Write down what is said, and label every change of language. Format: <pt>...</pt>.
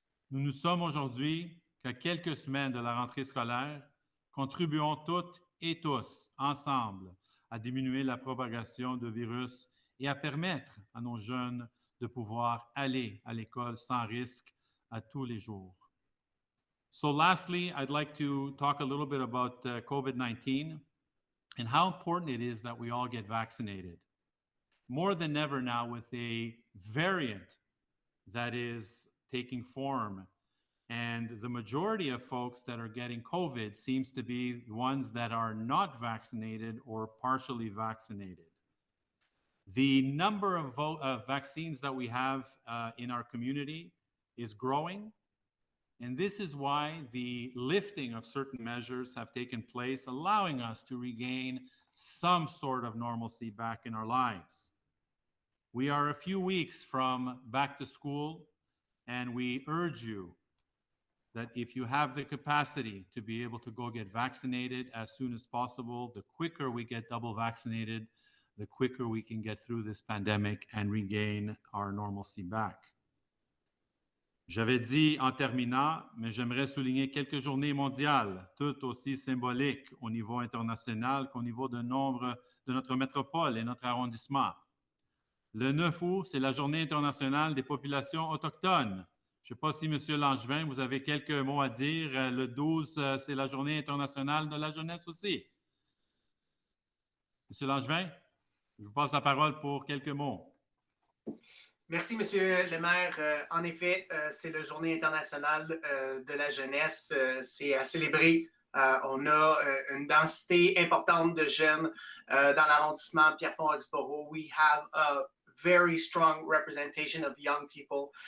<fr>Nous nous sommes aujourd'hui qu'à quelques semaines de la rentrée scolaire. Contribuons toutes et tous ensemble à diminuer la propagation du virus et à permettre à nos jeunes de pouvoir aller à l'école sans risque à tous les jours.</fr> <en>So lastly, I'd like to talk a little bit about COVID-19 and how important it is that we all get vaccinated. More than ever now with a variant that is taking form, and the majority of folks that are getting COVID seems to be ones that are not vaccinated or partially vaccinated. The number of vaccines that we have in our community is growing, and this is why the lifting of certain measures have taken place, allowing us to regain some sort of normalcy back in our lives. We are a few weeks from back to school, and we urge you that if you have the capacity to be able to go get vaccinated as soon as possible, the quicker we get double vaccinated, the quicker we can get through this pandemic and regain our normalcy back.</en> <fr>J'avais dit en terminant, mais j'aimerais souligner quelques journées mondiales, toutes aussi symboliques au niveau international qu'au niveau de nombre de notre métropole et notre arrondissement. Le 9 août, c'est la Journée internationale des populations autochtones. Je ne sais pas si, M. Langevin, vous avez quelques mots à dire. Le 12, c'est la Journée internationale de la jeunesse aussi. M. Langevin, je vous passe la parole pour quelques mots. Merci, Monsieur le maire. En effet, c'est la Journée internationale de la jeunesse. C'est à célébrer. On a une densité importante de jeunes dans l'arrondissement Pierrefonds-Roxboro.</fr> <en>We have a very strong representation of young people.</en>